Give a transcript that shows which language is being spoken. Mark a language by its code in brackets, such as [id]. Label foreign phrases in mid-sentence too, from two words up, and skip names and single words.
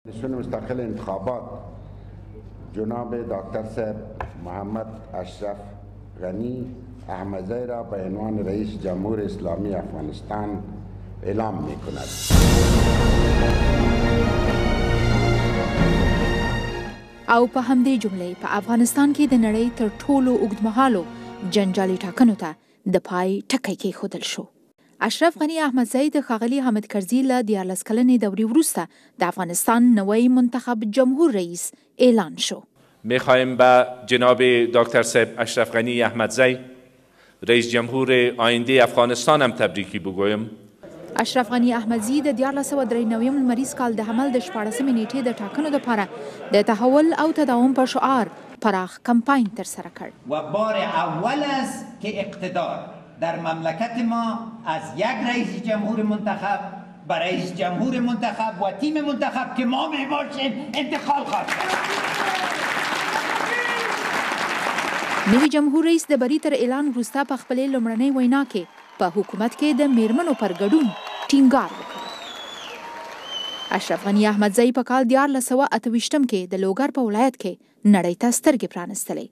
[fa] کمیسیون مستقل انتخابات جناب دکتر صاحب محمد اشرف غنی احمدزی را به عنوان رئیس جمهور اسلامی افغانستان اعلام می کند. [ps] او په همدې جملې په افغانستان کې د نړۍ تر ټولو اوږدمهالو جنجالي ټاکنو ته د پای ټکی کېښودل شو. اشرف غنی احمدزی د ښاغلي حامد کرزي له 14 کلنې دورې وروسته د افغانستان نوی منتخب جمهور رئیس اعلان شو. [fa] می‌خواهیم به جناب دکتر صاحب اشرف غنی احمدزی رئیس جمهور آینده افغانستان هم تبریکی بگویم. [ps] اشرف غنی احمدزي د 1993 لمریز کال د حمل د 14 نیټې د ټاکنو لپاره د تحول او تداوم په شعار پراخ کمپاین ترسره کړ. [fa] و بار اول است که اقتدار در مملکت ما از یک رئیس جمهور منتخب به رئیس جمهور منتخب و تیم منتخب که ما میباشیم انتقال خواهد شد. [ps] نوی جمهور رئیس د بری تر اعلان وروسته په خپلې لومړنۍ وینا کې په حکومت کې د میرمنو پر ګډون ټینګار وکړ. اشرف غنی احمدزی په کال 1928 کې د لوګر په ولایت کې نړۍ ته سترګې پرانستلې.